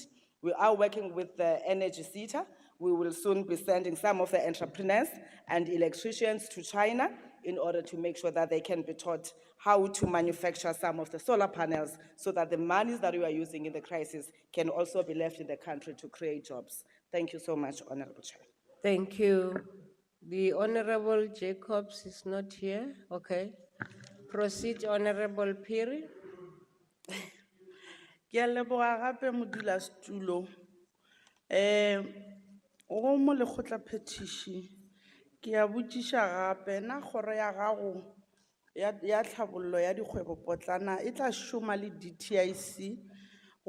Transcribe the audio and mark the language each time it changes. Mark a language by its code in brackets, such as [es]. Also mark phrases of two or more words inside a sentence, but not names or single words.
[en] We are working with the Energy SETA. We will soon be sending some of the entrepreneurs and electricians to China in order to make sure that they can be taught how to manufacture some of the solar panels so that the monies that we are using in the crisis can also be left in the country to create jobs. Thank you so much, Honorable Chair. Thank you. The Honorable Jacobs is not here. Okay. Proceed, Honorable Piri. [nso] Ke a leboga gape modulasetulo. O mo lekgotla phetiši ke a botšiša gape na kgoro ya gago ya tlhabollo ya dikgwebopotlana e tla šoma le DTIC go